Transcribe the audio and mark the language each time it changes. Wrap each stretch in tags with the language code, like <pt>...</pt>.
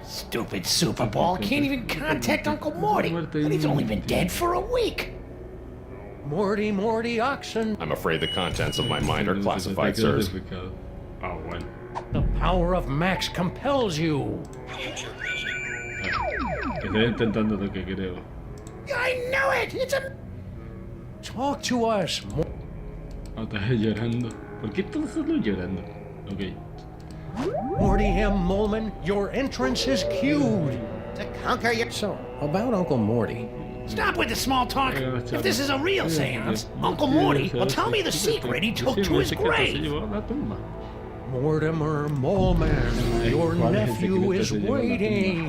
<en>Stupid Super Bowl can't even contact Uncle Morty. And he's only been dead for a week. Morty Oxen. I'm afraid the contents of my mind are classified, sirs.</en> <es>Oh, bueno.</es> <en>The power of Max compels you.</en> <es>Estoy intentando lo que creo.</es> <en>I know it! It's a... Talk to us.</en> <es>Oh, estás llorando. ¿Por qué estás solo llorando? Ok.</es> <en>Morty M. Moleman, your entrance is cued. To conquer your... So, about Uncle Morty. Stop with the small talk. If this is a real seance, Uncle Morty will tell me the secret he took to his grave. Mortimer Moleman, your nephew is waiting.</en>